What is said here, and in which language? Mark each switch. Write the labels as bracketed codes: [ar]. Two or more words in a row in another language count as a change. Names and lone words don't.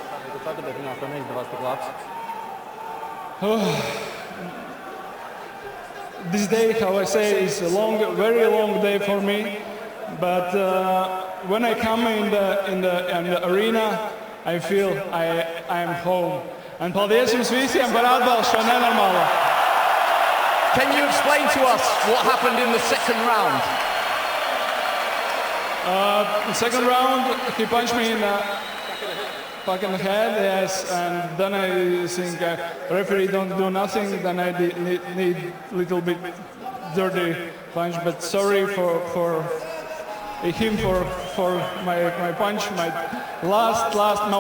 [en] This day, how I say, is a very long day for me. But when I come in the arena, I feel I am home. [lv] And paldies jums visiem par atbalstu šo nenormālo. [en] Can you explain to us what happened in the second round? The second round, he punched me in the fucking head, yes, and then I think referee don't do nothing, then I need little bit dirty punch, but sorry for him for my punch, my last mouth.